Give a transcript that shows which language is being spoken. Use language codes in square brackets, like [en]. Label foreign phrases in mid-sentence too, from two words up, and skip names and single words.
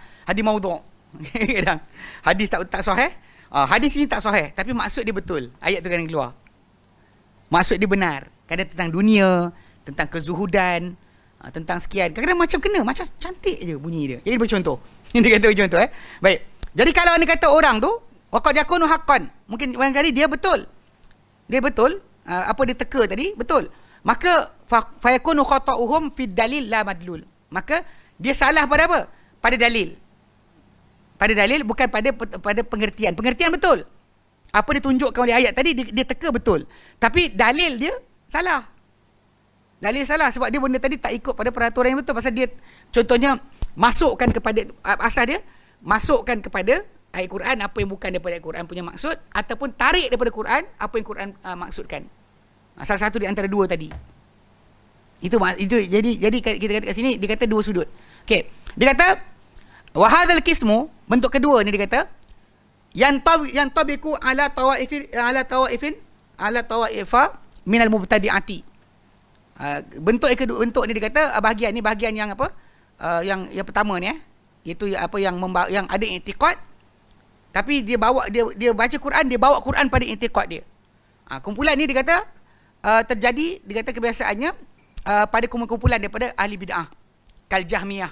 [ms] Hadis maudhu'. Kadang hadis tak sahih. Hadis ini tak sahih, tapi maksud dia betul. Ayat tu kadang keluar. Maksud dia benar. Kadang tentang dunia, tentang kezuhudan, tentang sekian. Kadang-kadang macam kena, macam cantik je bunyi dia. Jadi bercontoh. Dia kata bercontoh Baik. Jadi kalau anda kata orang tu [ar] وقد يكون حقا, [ms] mungkin barangkali dia betul. Dia betul, apa dia teka tadi betul. [ar] Maka فيكون خطؤهم في الدليل لا المدلول. [ms] Maka dia salah pada apa? Pada dalil. Pada dalil, bukan pada pengertian. Pengertian betul. Apa ditunjukkan oleh ayat tadi dia teka betul. Tapi dalil dia salah. Dalil salah sebab dia benda tadi tak ikut pada peraturan yang betul. Pasal dia contohnya masukkan kepada asal dia masukkan kepada ayat Quran apa yang bukan daripada ayat Quran punya maksud, ataupun tarik daripada Quran apa yang Quran maksudkan. Salah satu di antara dua tadi. Itu jadi kita kata kat sini dia kata dua sudut. Okey. Dia kata [ar] وهذا القسم, [ms] bentuk kedua ni dia kata yang [ar] يقع على طوائف من المبتدعة. [ms] Bentuk ni dia kata bahagian yang apa? Yang pertama ni iaitu apa yang ada i'tiqad, tapi dia baca Quran, dia bawa Quran pada i'tiqad dia. Kumpulan ni dia kata terjadi, dia kata kebiasaannya pada kumpulan daripada ahli bid'ah [ar] كالجهمية.